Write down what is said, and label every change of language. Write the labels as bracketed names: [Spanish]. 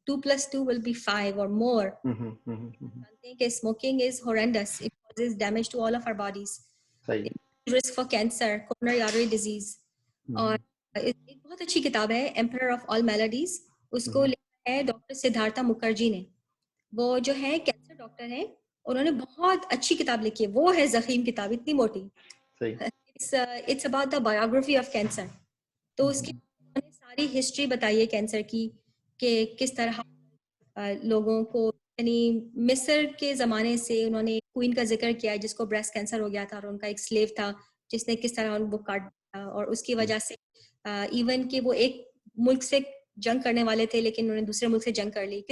[English] 2+2 will be 5 or more. [Urdu] جانتے ہیں کہ [English] Smoking is horrendous, it causes damage to all of our bodies, risk for cancer, coronary artery disease. [Urdu] اور ایک بہت اچھی کتاب ہے ایمپرر آف آل میلڈیز, اس کو لکھا ہے ڈاکٹر سدھارتھا مکھرجی نے. وہ جو ہے کینسر ڈاکٹر ہیں, انہوں نے بہت اچھی کتاب لکھی ہے. وہ ہے ضخیم کتاب, اتنی موٹی. [English] It's about the biography of cancer. [Urdu] تو اس کی انہوں نے ساری ہسٹری بتائی ہے کینسر کی, کہ کس طرح لوگوں کو, یعنی مصر کے زمانے سے انہوں نے کوئین کا ذکر کیا ہے جس کو بریسٹ کینسر ہو گیا تھا, اور ان کا ایک سلیو تھا جس نے کس طرح ان کو کاٹ دیا, اور اس کی وجہ سے ایون کہ وہ ایک ملک سے جنگ کرنے والے تھے لیکن انہوں نے دوسرے ملک سے جنگ کر لی.